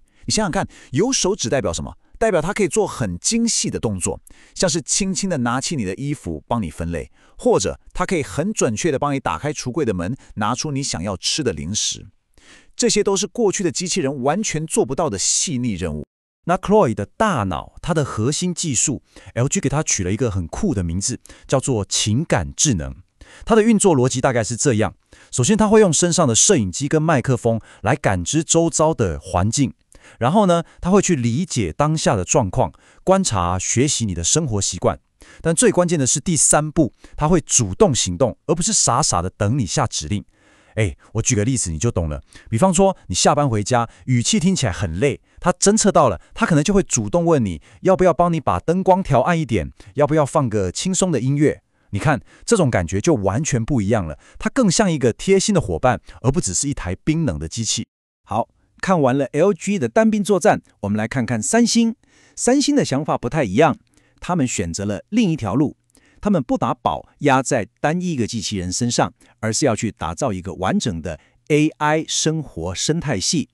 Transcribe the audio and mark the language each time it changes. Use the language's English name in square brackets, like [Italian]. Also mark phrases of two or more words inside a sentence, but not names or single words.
[Chinese] 你想想看，有手指代表什麼？代表它可以做很精細的動作，像是輕輕地拿起你的衣服幫你分類，或者它可以很準確地幫你打開櫥櫃的門，拿出你想要吃的零食。這些都是過去的機器人完全做不到的細膩任務。那 Cloyd 的大腦，它的核心技術 ，LG 給它取了一個很酷的名字，叫做情感智能。它的運作邏輯大概是這樣：首先，它會用身上的攝影機跟麥克風來感知周遭的環境。然後呢，他會去理解當下的狀況，觀察、學習你的生活習慣。但最關鍵的是第3步，他會主動行動，而不是傻傻的等你下指令。我舉個例子你就懂了。比方說，你下班回家，語氣聽起來很累，他偵測到了，他可能就會主動問你，要不要幫你把燈光調暗一點，要不要放個輕鬆的音樂。你看，這種感覺就完全不一樣了，它更像一個貼心的夥伴，而不只是一台冰冷的機器。好，看完了 LG 的單兵作戰，我們來看看三星。三星的想法不太一樣，他們選擇了另一條路。他們不把寶壓在單一個機器人身上，而是要去打造一個完整的 AI 生活生態系。